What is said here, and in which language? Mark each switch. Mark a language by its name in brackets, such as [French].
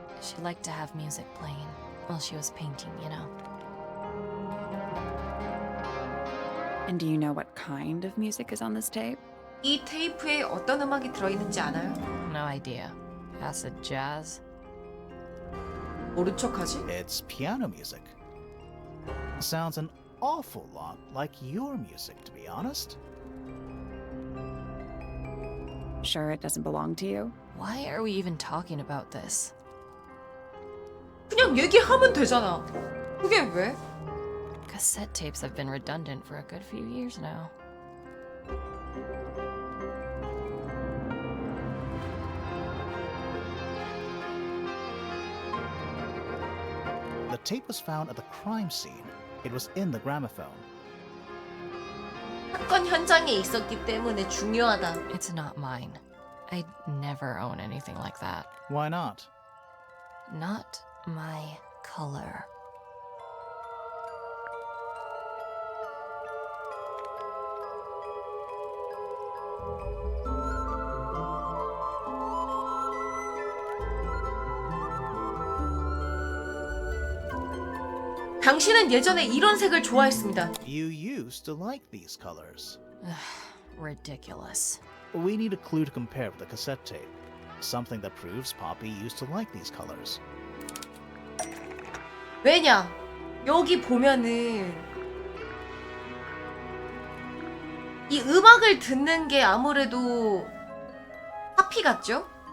[English] She liked to have music playing while she was painting, you know. And do you know what kind of music is on this tape? [Korean] 이 테이프에 어떤 음악이 들어있는지 아나요? [English] No idea. Acid jazz? [Korean] 모른 척하지? [English] It's piano music. Sounds an awful lot like your music, to be honest. Sure it doesn't belong to you? Why are we even talking about this? [Korean] 그냥 얘기하면 되잖아. 그게 왜? [English] Cassette tapes have been redundant for a good few years now. The tape was found at the crime scene. It was in the gramophone. [Korean] 사건 현장에 있었기 때문에 중요하다. [English] It's not mine. I'd never own anything like that. Why not? Not my color. [Korean] 당신은 예전에 이런 색을 좋아했습니다. [English] You used to like these colors. Ridiculous. We need a clue to compare with the cassette tape. Something that proves Poppy used to like these colors. [Korean] 왜냐? 여기 보면은 이 음악을 듣는 게 아무래도 파피 같죠?